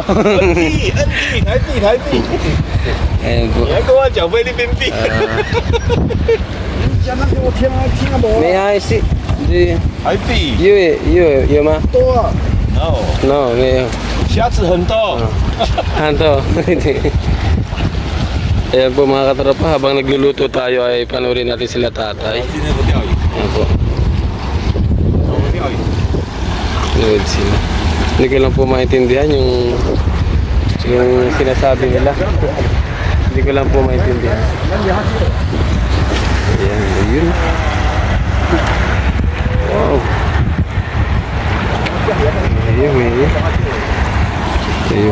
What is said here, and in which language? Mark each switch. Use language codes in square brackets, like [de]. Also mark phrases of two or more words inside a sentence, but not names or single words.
[zh] 台币。 [tl] Ayan po. [zh] 你还跟我讲菲律宾币？讲那给我听啊，听不懂。 [en] May I see? [zh] 台币 You ma? 多啊 ？No， No, may 虾子很多。 [tl] Hanto. Ayan po mga katropa, habang nagluluto tayo ay panoorin natin sila tatay. [zh] 今天不钓鱼， [tl] Ayan po. [zh] 我们钓鱼。 [tl] Nood sila. Hindi ko lang po maintindihan yung sinasabi nila. Hindi ko lang po maintindihan. Ayan, ayun. Wow. Ayun, ayun. Ayun.